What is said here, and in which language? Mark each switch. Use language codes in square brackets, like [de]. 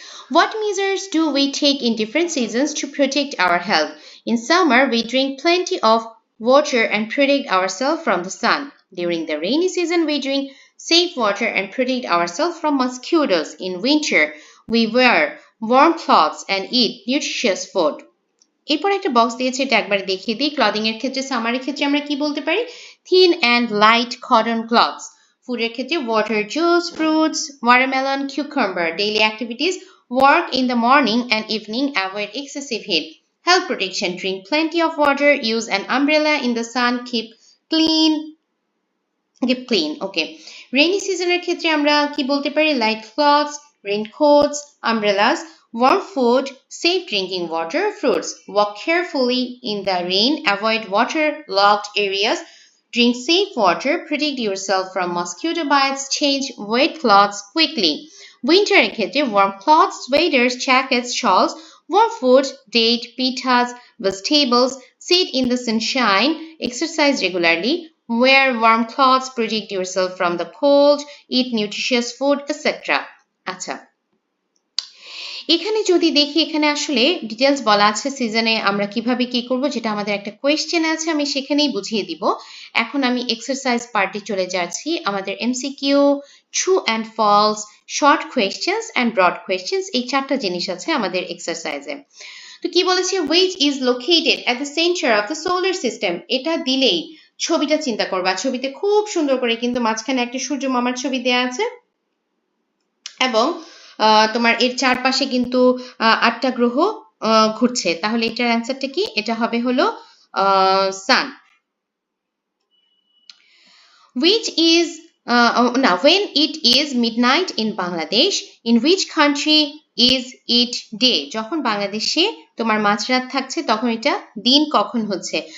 [en] What measures do we take in different seasons to protect our health? In summer, we drink plenty of water and protect ourselves from the sun. During the rainy season, we drink safe water and protect ourselves from mosquitoes. In winter, we wear warm clothes and eat nutritious food. [bn] এরপর একটা box দিয়েছে এটা একবার দেখিয়ে দিই. Clothing এর ক্ষেত্রে সামারের ক্ষেত্রে আমরা কি বলতে পারি? [en] Thin and light cotton cloths. [bn] ফুডের ক্ষেত্রে [en] water, juice, fruits, watermelon, cucumber. Daily activities: work in the morning and evening, avoid excessive heat. Health protection: drink plenty of water, use an umbrella in the sun, keep clean. Okay. [bn] Rainy season এর ক্ষেত্রে আমরা কি বলতে পারি? [en] Light clothes, raincoats, umbrellas, warm food, safe drinking water, fruits. Walk carefully in the rain, avoid waterlogged areas, drink safe water, protect yourself from mosquito bites, change wet clothes quickly. Winter এর ক্ষেত্রে warm clothes, sweaters, jackets, shawls. Warm food, date, pithas, vegetables, sit in the sunshine, exercise regularly, wear warm clothes, protect yourself from the cold, eat nutritious food, etc. [bn] আচ্ছা, এখানে যদি দেখি এখানে আসলে details বলা আছে সিজনে আমরা কিভাবে কি করব, যেটা আমাদের একটা কোয়েশ্চেন আছে, আমি সেখানেই বুঝিয়ে দিব। এখন আমি এক্সারসাইজ পার্টে চলে যাচ্ছি। আমাদের MCQ, true and false, short questions and broad questions, এই চারটা জিনিস আছে আমাদের এক্সারসাইজে। তো কি বলেছে, [en] which is located at the center of the solar system, [bn] এটা দিলেই ছবিটা চিন্তা করবা। ছবিতে খুব সুন্দর করে কিন্তু মাঝখানে একটা সূর্য মামার ছবি দেয়া আছে এবং তোমার এর চারপাশে কিন্তু ৮টা গ্রহ ঘুরছে। তাহলে এটার অ্যান্সারটা কি? এটা হবে হলো সান। [en] Which is now when it is midnight in Bangladesh, in which country is it day? [bn] যখন বাংলাদেশে তোমার মাঝরাত থাকছে তখন এটা দিন কখন হচ্ছে?